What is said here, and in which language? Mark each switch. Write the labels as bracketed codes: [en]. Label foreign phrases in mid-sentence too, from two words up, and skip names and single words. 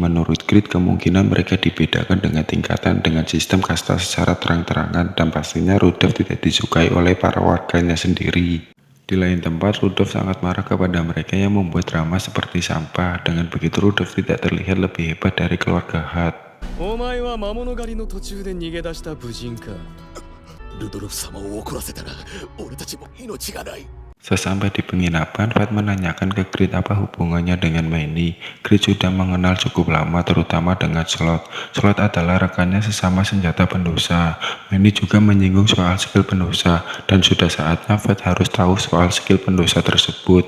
[id] Menurut Grid, kemungkinan mereka dibedakan dengan tingkatan dengan sistem kasta secara terang-terangan, dan pastinya Rudolph tidak disukai oleh para warganya sendiri. Di lain tempat, Rudolph sangat marah kepada mereka yang membuat drama seperti sampah. Dengan begitu, Rudolph tidak terlihat lebih hebat dari keluarga Hut. [ja] お前は魔物狩りの途中で逃げ出した武人か。ルドルフ様を怒らせたら俺たちも命がない。 [id] Sesampai di penginapan, Fat menanyakan ke Grit apa hubungannya dengan Manny. Grit sudah mengenal cukup lama, terutama dengan Slot. Slot adalah rekannya sesama senjata pendosa. Manny juga menyinggung soal skill pendosa, dan sudah saatnya Fat harus tahu soal skill pendosa tersebut.